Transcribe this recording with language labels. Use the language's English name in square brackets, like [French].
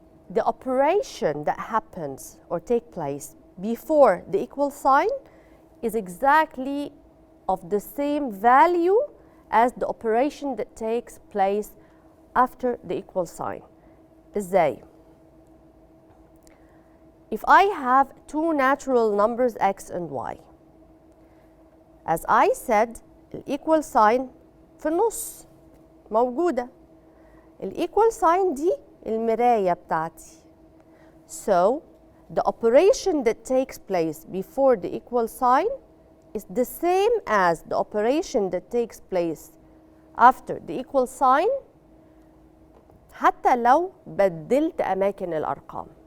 [English] The operation that happens or take place before the equal sign is exactly of the same value as the operation that takes place after the equal sign. [Arabic] إزاي? [English] If I have 2 natural numbers x and y, as I said, the equal sign [Arabic] في النص موجودة. equal sign دي المراية بتاعتي. [English] So the operation that takes place before the equal sign is the same as the operation that takes place after the equal sign, [Arabic] حتى لو بدلت أماكن الأرقام.